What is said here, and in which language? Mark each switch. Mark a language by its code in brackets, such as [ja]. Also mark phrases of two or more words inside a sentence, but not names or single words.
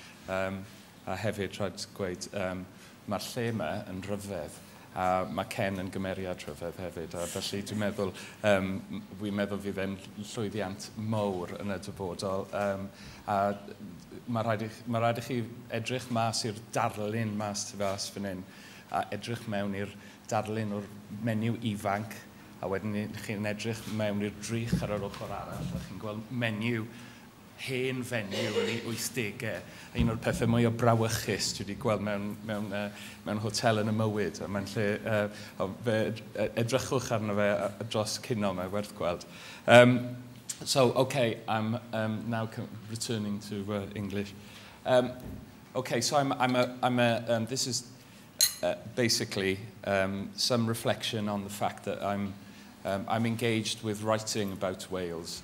[cy] A hefyd, rhaid gweud, mae'r lle yma yn rhyfedd, a mae Ken yn gymeriad rhyfedd hefyd, a felly dwi'n meddwl, fydd e'n llwyddiant mawr yn y dyfodol, a mae rhaid I chi edrych mas i'r darlun mas tu fas fan hyn, a edrych mewn i'r darlun o'r menyw ifanc, a wedyn chi'n edrych mewn i'r drych ar yr ochr arall, a chi'n gweld menyw hen fenyw yn ei 80au. Un o'r pethau mwy o brawychus dwi wedi gweld mewn hotel yn y mywyd. A mae'n lle, edrychwch arno fe dros cino mae werth gweld. [en] So, okay, I'm now returning to English. Okay, so this is basically some reflection on the fact that I'm engaged with writing about Wales.